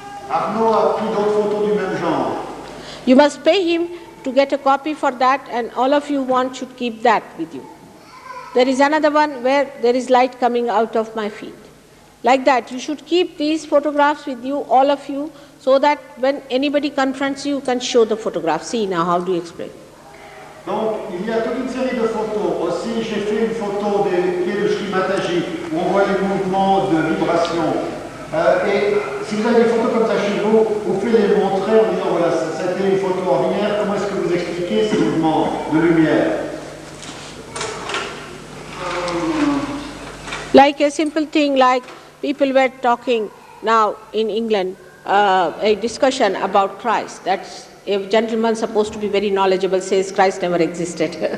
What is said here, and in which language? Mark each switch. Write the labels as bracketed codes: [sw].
[fr] Arnaud a pris d'autres photos du même genre. [en] You must pay him to get a copy for that, and all of you should keep that with you. There is another one where there is light coming out of my feet. Like that, you should keep these photographs with you, all of you, so that when anybody confronts you, you can show the photograph. See now, how do you explain? [fr] Donc, il y a toute une série de photos. Aussi, j'ai fait une photo des pieds de Shri Mataji, où on voit les mouvements de vibration. Et si vous avez des photos comme ça chez vous, vous pouvez les montrer en disant, voilà, c'était une photo ordinaire, comment est-ce que vous expliquez ces mouvements de lumière? [en] Like a simple thing, like people were talking now in England, a discussion about Christ. That's a gentleman supposed to be very knowledgeable says Christ never existed.